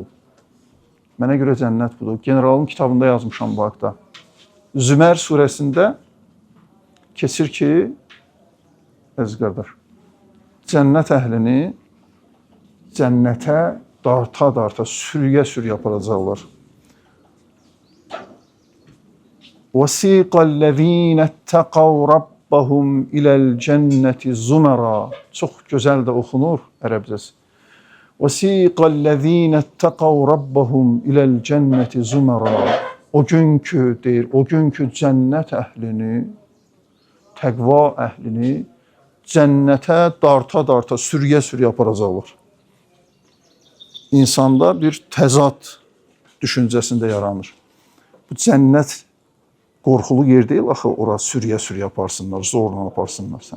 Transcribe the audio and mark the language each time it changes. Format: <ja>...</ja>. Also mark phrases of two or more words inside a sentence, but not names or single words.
<az>Mənə görə cənnət budur. Generalın kitabında yazmışam bu haqda. Zümər surəsində keçir ki, əziz qardaş, cənnət əhlini cənnətə darta-darta, sürüyə-sürüyə aparacaqlar.</az> <ar>وَسِيقَ الَّذ۪ينَ اتَّقَوْا رَبَّهُمْ اِلَى الْجَنَّةِ زُمَرًا.</ar> <az>Çox gözəl də oxunur ərəbcəsi.</az> <ar>وَسِيقَ الَّذ۪ينَ اتَّقَوْا رَبَّهُمْ اِلَى الْجَنَّةِ زُمَرًا.</ar> <az>O günkü deyir, o günkü cənnət əhlini, təqva əhlini cənnətə darta-darta, sürüyə-sürüyə aparacaqlar. İnsanda bir təzad düşüncəsində yaranır. Bu cənnət qorxulu yer deyil, axı ora sürüyə-sürüyə aparsınlar, zorla aparsınlar sən.</az>